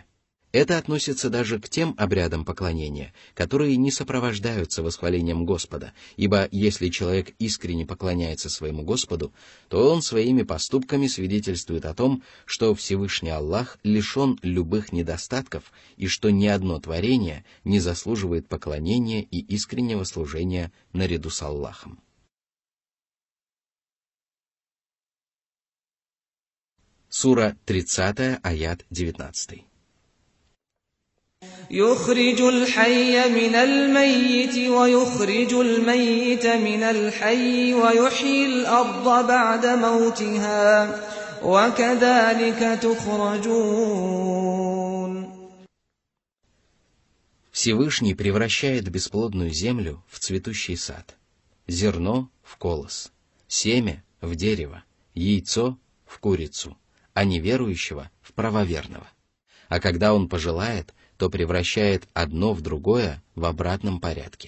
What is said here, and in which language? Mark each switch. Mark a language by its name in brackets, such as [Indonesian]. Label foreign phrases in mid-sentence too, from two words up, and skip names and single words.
[Russian] Это относится даже к тем обрядам поклонения, которые не сопровождаются восхвалением Господа, ибо если человек искренне поклоняется своему Господу, то он своими поступками свидетельствует о том, что Всевышний Аллах лишен любых недостатков и что ни одно творение не заслуживает поклонения и искреннего служения наряду с Аллахом. Сура 30, аят 19. [Arabic] يخرج الحي من الميت ويخرج الميت من الحي ويحيي الأرض بعد موتها وكذلك تخرجون. [Russian] Всевышний превращает бесплодную землю в цветущий сад, зерно в колос, семя в дерево, яйцо в курицу, а неверующего в правоверного. А когда он пожелает, то превращает одно в другое в обратном порядке.